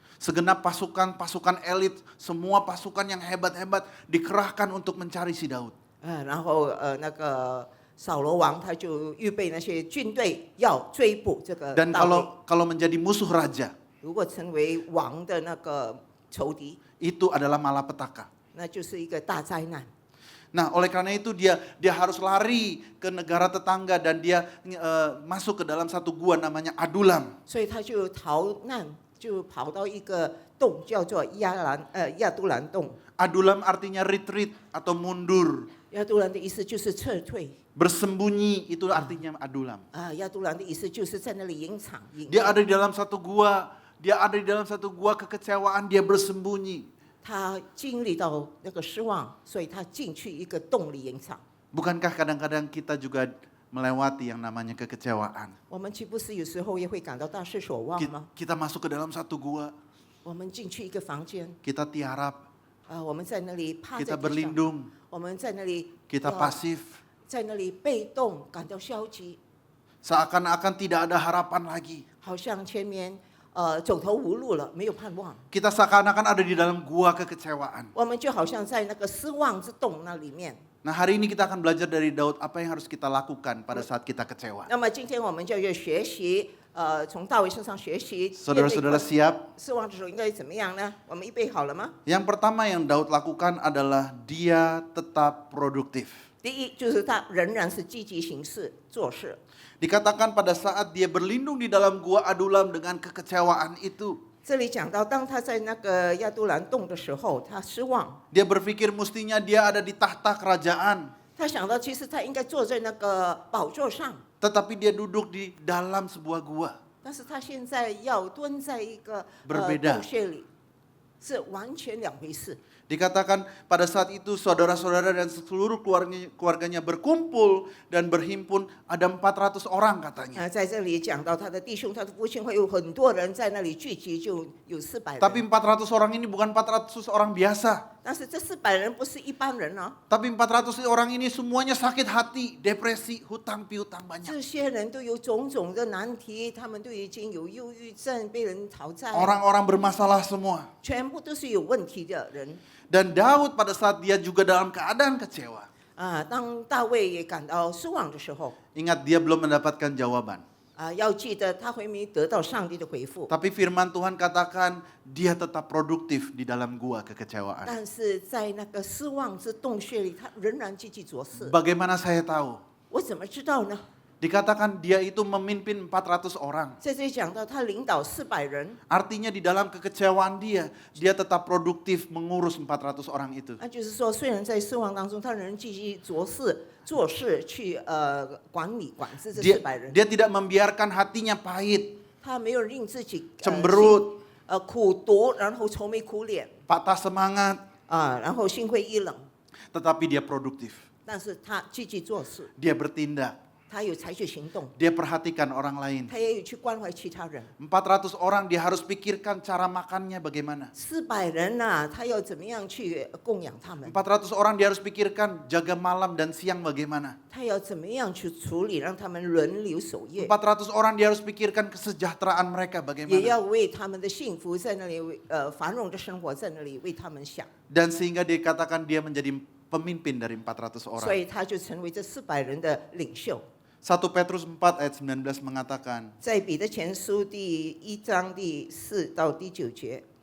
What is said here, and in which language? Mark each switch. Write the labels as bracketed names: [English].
[Indonesian] Segenap pasukan elit, semua pasukan yang hebat-hebat dikerahkan untuk mencari si Daud. [Chinese] 然后那个扫罗王他就预备那些军队要追捕这个 [Indonesian] Dan [Chinese] 大卫。 [Indonesian] kalau menjadi musuh raja, [Chinese] 如果成为王的那个仇敌， [Indonesian] itu adalah malapetaka. [Chinese] 那就是一个大灾难。 [Indonesian] Nah, oleh karena itu dia harus lari ke negara tetangga dan dia masuk ke dalam satu gua namanya Adulam. [Chinese] 所以他就逃难，就跑到一个洞，叫做亚都兰洞。 [Indonesian] Adulam artinya retreat atau mundur. [Chinese] 亚都兰的意思就是撤退 [Indonesian] Bersembunyi itu artinya Adulam. [Chinese] 亚都兰的意思就是在那里隐藏。隐 [Indonesian] Dia ada di dalam satu gua kekecewaan, dia bersembunyi. [Chinese] 他经历到那个失望，所以他进去一个洞里隐藏。 [Indonesian] Bukankah kadang-kadang kita juga melewati yang namanya kekecewaan? [Chinese] 我们岂不是有时候也会感到大失所望吗？ [Indonesian] Kita masuk ke dalam satu gua, [Chinese] 我们进去一个房间， [Indonesian] kita tiarap, [Chinese] 我们在那里趴在 [Indonesian] kita [Chinese] 地上， [Indonesian] berlindung, [Chinese] 我们在那里 [Indonesian] kita pasif. [Chinese] 在那里被动，感到消极， [Indonesian] Seakan-akan tidak ada harapan lagi. [Chinese] 好像前面走投无路了，没有盼望。 [Indonesian] Kita seakan-akan ada di dalam gua kekecewaan. [Chinese] 我们就好像在那个失望之洞那里面。 [Indonesian] Nah, hari ini kita akan belajar dari Daud apa yang harus kita lakukan pada saat kita kecewa. [Chinese] 那么今天我们就要学习，从大卫身上学习。 [Indonesian] Saudara-saudara siap? [Chinese] 失望的时候应该怎么样呢？我们预备好了吗？ [Indonesian] Yang pertama yang Daud lakukan adalah dia tetap produktif. [Chinese] 第一就是他仍然是积极行事做事。 [Indonesian] Dikatakan pada saat dia berlindung di dalam gua Adulam dengan kekecewaan itu, [Chinese] 这里讲到，当他在那个亚都兰洞的时候，他失望， [Indonesian] dia berpikir mestinya dia ada di tahta kerajaan, [Chinese] 他想到其实他应该坐在那个宝座上， [Indonesian] tetapi dia duduk di dalam sebuah gua. [Chinese] 但是他现在要蹲在一个 [Indonesian] Berbeda. [Chinese] 洞穴里，是完全两回事。 [Indonesian] Dikatakan pada saat itu saudara-saudara dan seluruh keluarganya berkumpul dan berhimpun, ada 400 orang katanya. [Chinese] 在这里讲到他的弟兄、他的父亲会有很多人在那里聚集，就有400 [Indonesian] Tapi [Chinese] 人。 [Indonesian] 400 orang ini bukan 400 orang biasa. [Chinese] 但是这400人不是一般人啊， [Indonesian] Tapi 400 orang ini semuanya sakit hati, depresi, hutang piutang banyak. [Chinese] 这些人都有种种的难题，他们都已经有忧郁症，被人讨债， [Indonesian] Orang-orang bermasalah semua. [Chinese] 全部都是有问题的人。 [Indonesian] Dan Daud pada saat dia juga dalam keadaan kecewa. [Chinese] 当大卫也感到失望的时候， [Indonesian] Ingat dia belum mendapatkan jawaban. [Chinese] 要记得他还没得到上帝的回复， [Indonesian] Tapi firman Tuhan katakan dia tetap produktif di dalam gua kekecewaan. [Chinese] 但是在那个失望之洞穴里，他仍然积极做事。 [Indonesian] Bagaimana saya tahu? [Chinese] 我怎么知道呢？ [Indonesian] Dikatakan dia itu memimpin 400 orang. [Chinese] 在这里讲到他领导400人， [Indonesian] Artinya di dalam kekecewaan dia tetap produktif mengurus 400 orang itu. [Chinese] 那就是说，虽然在失望当中，他仍然继续做事去管制这400人。 [Indonesian] Dia tidak membiarkan hatinya pahit, [Chinese] 他没有令自己 [Indonesian] cemberut, [Chinese] 苦读，然后愁眉苦脸 [Indonesian] patah semangat, [Chinese] 然后心灰意冷， [Indonesian] tetapi dia produktif. [Chinese] 但是他积极做事， [Indonesian] Dia bertindak. [Chinese] 他有采取行动， [Indonesian] Dia perhatikan orang lain. [Chinese] 他也有去关怀其他人。 [Indonesian] 400 orang dia harus pikirkan cara makannya bagaimana. [Chinese] 400人呐、他要怎么样去供养他们？ [Indonesian] 400 orang dia harus pikirkan jaga malam dan siang bagaimana. [Chinese] 他要怎么样去处理，让他们轮流守夜？ [Indonesian] 400 orang dia harus pikirkan kesejahteraan mereka [Chinese] 也要 [Indonesian] bagaimana. [Chinese] 为他们的幸福在那里繁荣的生活在那里为他们想， [Indonesian] Dan sehingga dikatakan dia menjadi pemimpin dari 400 [Chinese] 所 [Indonesian] orang. [Chinese] 以他就成为这400人的领袖。 [Indonesian] 1 Petrus 4 ayat 19 mengatakan, [Chinese] 在彼得前书第1章第4到第9节，